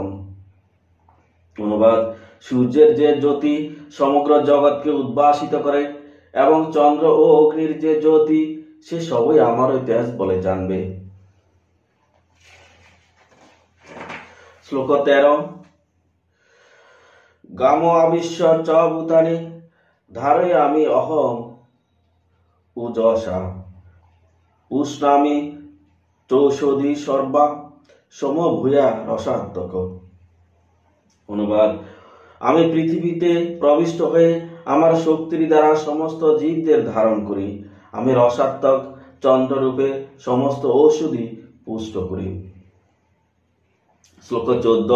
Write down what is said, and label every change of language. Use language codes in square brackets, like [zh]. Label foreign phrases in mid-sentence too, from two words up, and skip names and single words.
[bn] অনুবাদ: সূর্যের যে জ্যোতি সমগ্র জগৎকে উদ্ভাসিত করে এবং চন্দ্র ও অগ্নির যে জ্যোতি সে সবই আমার ওই তেজ বলে জানবে। শ্লোক 13। [sa] গাম আবিশ্য চ ভূতানি ধারয়ামি অহম উজসা উষ্ণামি চৌষধি সর্বা সমভূয়া রসাত্মক। [bn] অনুবাদ: আমি পৃথিবীতে প্রবিষ্ট হয়ে আমার শক্তির দ্বারা সমস্ত জীবদের ধারণ করি। আমি রসাত্মক চন্দ্ররূপে সমস্ত ঔষধি পুষ্ট করি। শ্লোক 14।